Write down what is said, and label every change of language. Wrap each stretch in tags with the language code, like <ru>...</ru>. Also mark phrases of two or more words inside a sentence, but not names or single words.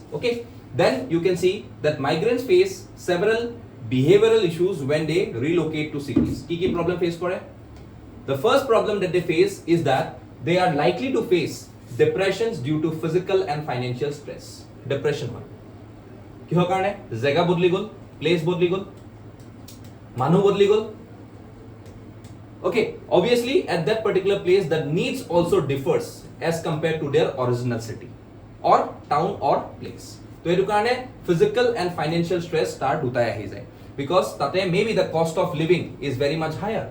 <en>Okay, then you can see that migrants face several behavioral issues when they relocate to cities. Key problem face kore? The first problem that they face is that they are likely to face depressions due to physical and financial stress.</en> <as>Depression hoy. Kihor karone? জেগা বদলি গ'ল, place বদলি গ'ল, মানু বদলি গ'ল.</as> <en>Okay, obviously at that particular place the needs also differs as compared to their original city or town or place. So</en> <as>এইটো কাৰণে</as> <en>physical and financial stress start</en> <as>হ'তা আহি যায়</as> <en>because tate maybe the cost of living is very much higher.</en>